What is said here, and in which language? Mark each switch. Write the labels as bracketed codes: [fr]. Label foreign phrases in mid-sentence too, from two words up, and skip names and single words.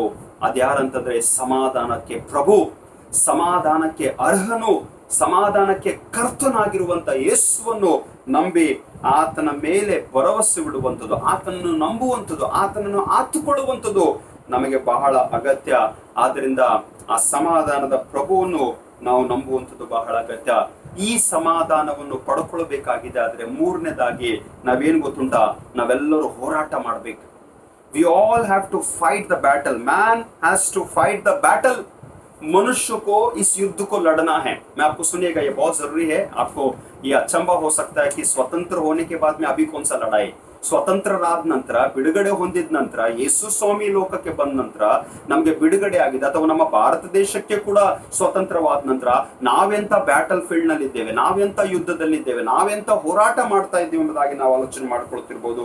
[kn] ಅದ್ಯಾರಂತಂದ್ರೆ ಸಮಾಧಾನಕ್ಕೆ ಪ್ರಭು, ಸಮಾಧಾನಕ್ಕೆ ಅರ್ಹನು, ಸಮಾಧಾನಕ್ಕೆ ಕರ್ತನಾಗಿರುವಂತ ಯೇಸುವನ್ನು ನಂಬಿ ಆತನ ಮೇಲೆ ಭರವಸೆ ಬಿಡುವಂಥದ್ದು, ಆತನನ್ನು ನಂಬುವಂಥದ್ದು, ಆತನನ್ನು ಆತುಕೊಳ್ಳುವಂಥದ್ದು ನಮಗೆ ಬಹಳ ಅಗತ್ಯ. ಆದ್ದರಿಂದ ಆ ಸಮಾಧಾನದ ಪ್ರಭುವನ್ನು ನಾವು ನಂಬುವಂಥದ್ದು ಬಹಳ ಅಗತ್ಯ. ಈ ಸಮಾಧಾನವನ್ನು ಪಡ್ಕೊಳ್ಬೇಕಾಗಿದೆ ಆದ್ರೆ, ಮೂರನೇದಾಗಿ ನಾವೇನು ಗೊತ್ತುಂಟಾ, ನಾವೆಲ್ಲರೂ ಹೋರಾಟ ಮಾಡ್ಬೇಕು. [en] We all have to fight the battle. Man has to fight the battle. [hi] मनुष्य को इस युद्ध को लड़ना है. मैं आपको सुनिएगा, ये बहुत जरूरी है. आपको ये अचंबा हो सकता है कि स्वतंत्र होने के बाद में अभी कौन सा लड़ाई. [kn] ಸ್ವತಂತ್ರರಾದ ನಂತರ, ಬಿಡುಗಡೆ ಹೊಂದಿದ ನಂತರ, ಯೇಸು ಸ್ವಾಮಿ ಲೋಕಕ್ಕೆ ಬಂದ ನಂತರ, ನಮ್ಗೆ ಬಿಡುಗಡೆ ಆಗಿದೆ, ಅಥವಾ ನಮ್ಮ ಭಾರತ ದೇಶಕ್ಕೆ ಕೂಡ ಸ್ವತಂತ್ರವಾದ ನಂತರ ನಾವೆಂತ [en] battle field [kn] ನಲ್ಲಿ ಇದ್ದೇವೆ, ನಾವೆಂತ ಯುದ್ಧದಲ್ಲಿದ್ದೇವೆ, ನಾವೆಂತ ಹೋರಾಟ ಮಾಡ್ತಾ ಇದ್ದೀವಿ ಎಂಬುದಾಗಿ ನಾವು ಆಲೋಚನೆ ಮಾಡ್ಕೊಳ್ತಿರ್ಬೋದು.